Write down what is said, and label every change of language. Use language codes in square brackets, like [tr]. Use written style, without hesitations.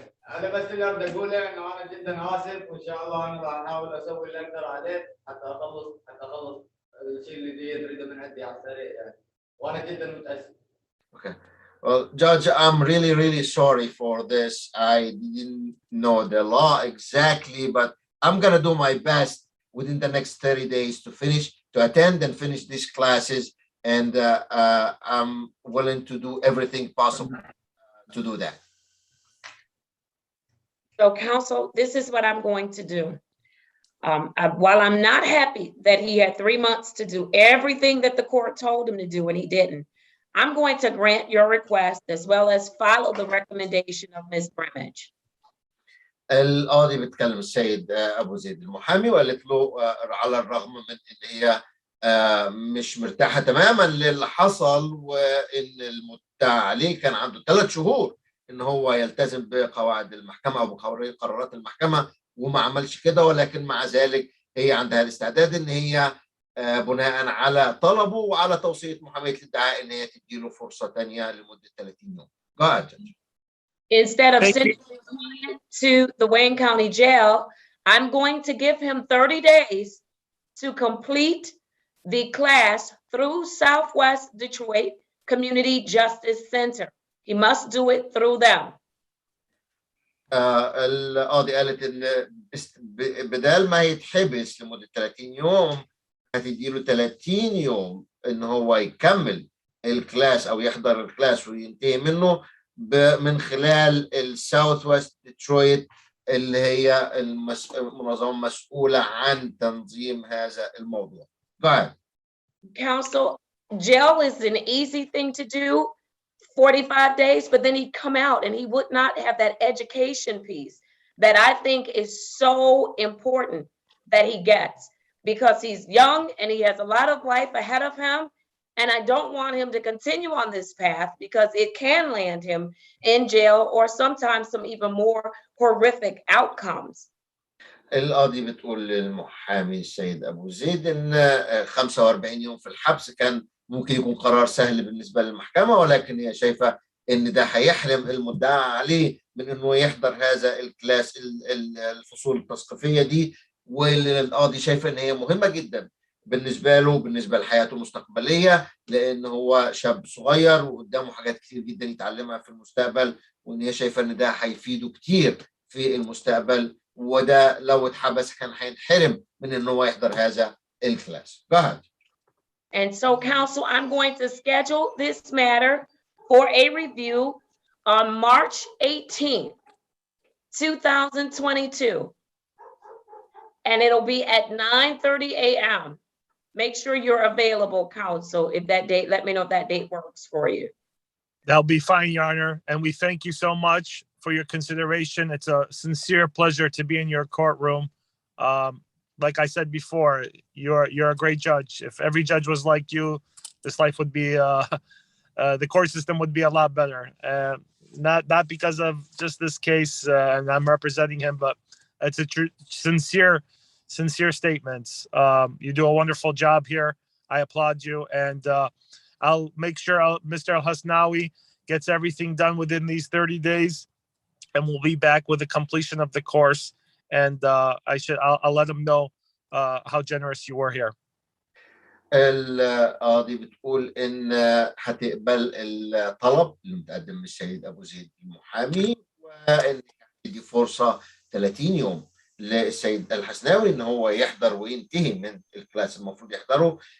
[ar] أنا بس اللي أقدر أقوله إنه أنا جدا آسف، وإن شاء الله أنا راح أحاول أسوي اللي أقدر عليه حتى أخلص الشيء اللي زي يريده من عندي على السريع يعني، وأنا جدا متأسف. [en] Okay. Well, Judge, I'm really sorry for this. I didn't know the law exactly, but I'm going to do my best within the next 30 days to attend and finish these classes. And I'm willing to do everything possible to do that. So counsel, this is what I'm going to do. While I'm not happy that he had 3 months to do everything that the court told him to do and he didn't, I'm going to grant your request as well as follow the recommendation of Ms. Brimage. [ar] القاضي بيتكلم السيد أبو زيد المحامي، وقالت له على الرغم من إن هي مش مرتاحة تماما للي حصل، وإن المدعى عليه كان عنده 3 شهور إن هو يلتزم بقواعد المحكمة أو بقرارات المحكمة وما عملش كده، ولكن مع ذلك هي عندها الاستعداد ان هي بناء على طلبه وعلى توصية محامية الادعاء ان هي تديله فرصة تانية لمدة 30 يوم. [en] Go ahead, Judge. Instead of Thank sending the client to the Wayne County Jail, I'm going to give him 30 days to complete the class through Southwest Detroit Community Justice Center. He must do it through them. [ar] القاضي قالت ان بدال ما يتحبس لمدة 30 يوم هتديله 30 يوم ان هو يكمل الكلاس او يحضر الكلاس وينتهي منه من خلال الساوث ويست ديترويت اللي هي المنظمة مسؤولة عن تنظيم هذا الموضوع. [en] Go ahead. Counsel, jail is an easy thing to do, 45 days, but then he'd come out and he would not have that education piece that I think is so important that he gets, because he's young and he has a lot of life ahead of him. And I don't want him to continue on this path because it can land him in jail or sometimes some even more horrific outcomes. [ar] القاضي بتقول للمحامي السيد أبو زيد إن 45 يوم في الحبس كان ممكن يكون قرار سهل بالنسبة للمحكمة، ولكن هي شايفة إن ده هيحرم المدعى عليه من إنه يحضر هذا الكلاس الفصول التثقيفية دي، واللي القاضي شايفة إن هي مهمة جدا بالنسبة له بالنسبة لحياته المستقبلية، لأن هو شاب صغير وقدامه حاجات كتير جدا يتعلمها في المستقبل، وإن هي شايفة إن ده هيفيده كتير في المستقبل، وده لو اتحبس كان هينحرم من إن هو يحضر هذا الكلاس. [en] Go ahead. And so, counsel, I'm going to schedule this matter for a review on March 18th, 2022. And it'll be at 9:30 a.m. Make sure you're available, counsel. If that date, let me know if that date works for you. That'll be fine, Your Honor. And we thank you so much for your consideration. It's a sincere pleasure to be in your courtroom. Like I said before, you're a great judge. If every judge was like you, this life would be the court system would be a lot better. Not because of just this case, and I'm representing him, but it's a sincere statements. You do a wonderful job here. I applaud you, and I'll make sure Mr. Al-Hasnawi gets everything done within these 30 days, and we'll be back with the completion of the course. And I'll let him know how generous you were here. [ar] القاضي بتقول إن هتقبل الطلب المتقدم من السيد أبو زيد المحامي، وإن دي فرصة 30 يوم للسيد الحسناوي إن هو يحضر وينتهي من الكلاس المفروض يحضره.